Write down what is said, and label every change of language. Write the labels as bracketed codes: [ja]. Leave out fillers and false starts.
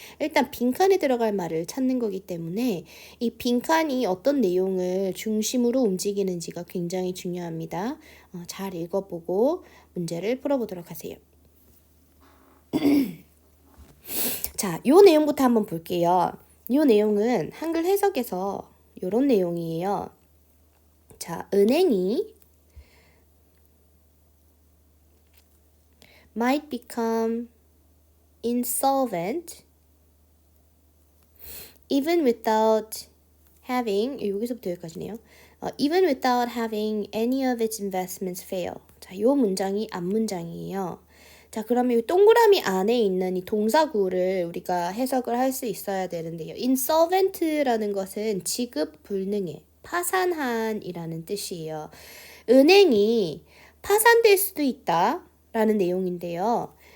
[ko] 일단 빈칸에 들어갈 말을 찾는 거기 때문에 이 빈칸이 어떤 내용을 중심으로 움직이는지가 굉장히 중요합니다. 잘 읽어보고 문제를 풀어보도록 하세요. 자, 요 내용부터 한번 볼게요. 요 내용은 한글 해석에서 요런 내용이에요. 자, 은행이 [en] might become insolvent even without having, [ko] 여기서부터 여기까지네요. [en] even without having any of its investments fail. [ko] 자, 요 문장이 앞문장이에요. 자, 그러면 이 동그라미 안에 있는 이 동사구를 우리가 해석을 할 수 있어야 되는데요. insolvent라는 것은 지급 불능해, 파산한이라는 뜻이에요. 은행이 파산될 수도 있다 라는 내용인데요.